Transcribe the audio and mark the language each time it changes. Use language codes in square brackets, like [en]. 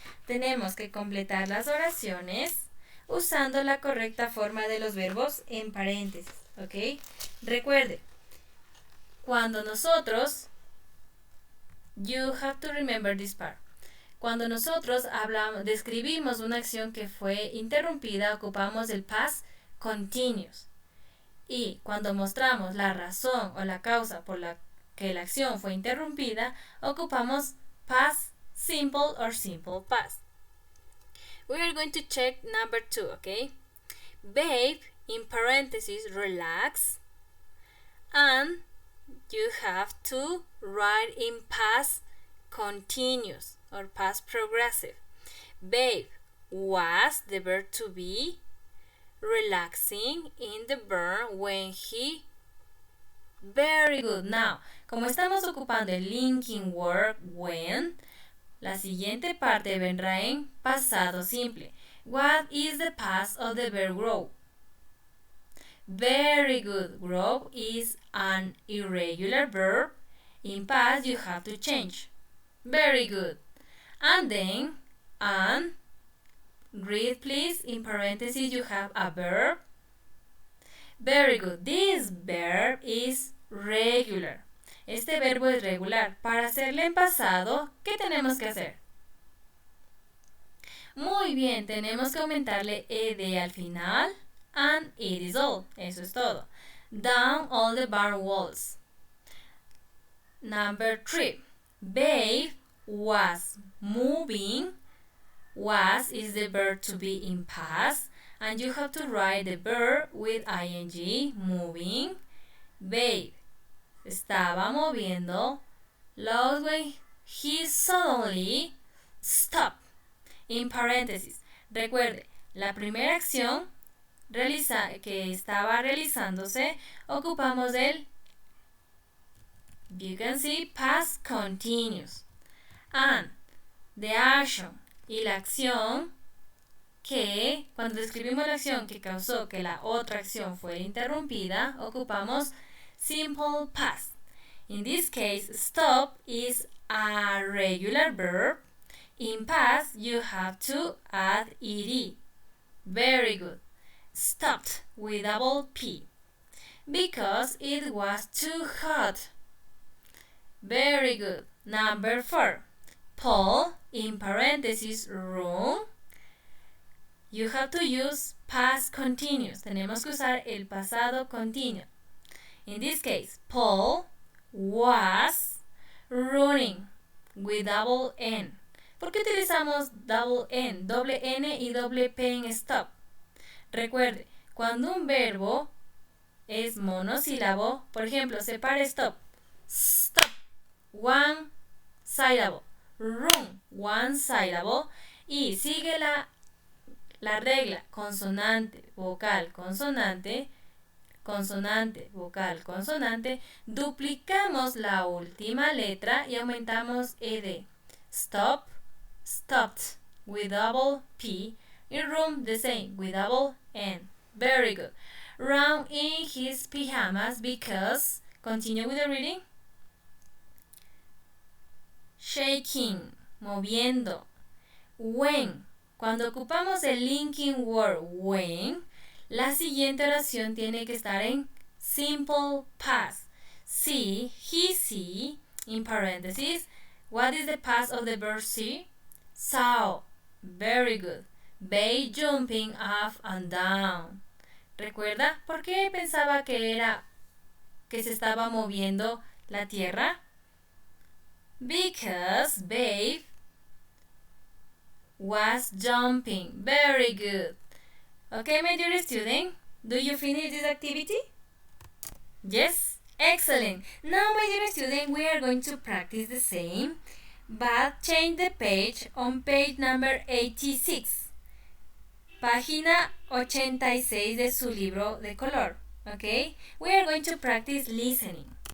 [es] Tenemos que completar las oraciones usando la correcta forma de los verbos en paréntesis, ¿ok? Recuerde, cuando nosotros, [en] you have to remember this part. [es] Cuando nosotros describimos una acción que fue interrumpida, ocupamos el past continuous. Y cuando mostramos la razón o la causa por la que la acción fue interrumpida, ocupamos past simple or simple past. [en] We are going to check number 2, okay? Babe, in parentheses, relax. And you have to write in past continuous or past progressive. Babe was the verb to be relaxing in the verb when he. Very good. [es] Now, como estamos ocupando el linking word when, la siguiente parte vendrá en pasado simple. [en] What is the past of the verb grow? Very good. Grow is an irregular verb. In past, you have to change. Very good. And then, and, read please. In parentheses, you have a verb. Very good. This verb is regular. [es] Este verbo es regular. Para hacerle en pasado, ¿qué tenemos que hacer? Muy bien, tenemos que aumentarle ed al final. [en] And it is all. [es] Eso es todo. [en] Down all the barn walls. Number 3. Babe was moving. Was is the verb to be in past, and you have to write the verb with ing, moving. Babe [es] estaba moviendo. [en] Loud when he suddenly stopped. [es] En paréntesis, recuerde, la primera acción que estaba realizándose, ocupamos el, [en] you can see, [es] past continuous. [en] And the action [es] y la acción que, cuando describimos la acción que causó que la otra acción fuera interrumpida, ocupamos simple past. [en] In this case, stop is a regular verb. In past, you have to add ed. Very good. Stopped with double P. Because it was too hot. Very good. Number 4. Paul, in parentheses, room. You have to use past continuous. [es] Tenemos que usar el pasado continuo. [en] In this case, Paul was running with double N. [es] ¿Por qué utilizamos double N, doble N y doble P en stop? Recuerde, cuando un verbo es monosílabo, por ejemplo, separe stop. [en] Stop, one syllable. Run, one syllable. [es] Y sigue la regla consonante, vocal, consonante, consonante, vocal, consonante. Duplicamos la última letra y aumentamos ed. [en] Stop, stopped with double P. In room, the same with double N. Very good. Run in his pajamas because, continue with the reading. Shaking, moviendo. [es] When, cuando ocupamos el linking word when, la siguiente oración tiene que estar en simple past. [en] See, he see, in parentheses. What is the past of the verb see? Saw. Very good. Bay jumping up and down. [es] ¿Recuerda por qué pensaba que se estaba moviendo la tierra? [en] Because Babe was jumping. Very good. Okay, my dear student, do you finish this activity? Yes? Excellent. Now, my dear student, we are going to practice the same, but change the page on page number 86. [es] Página 86 de su libro de color. [en] Okay? We are going to practice listening.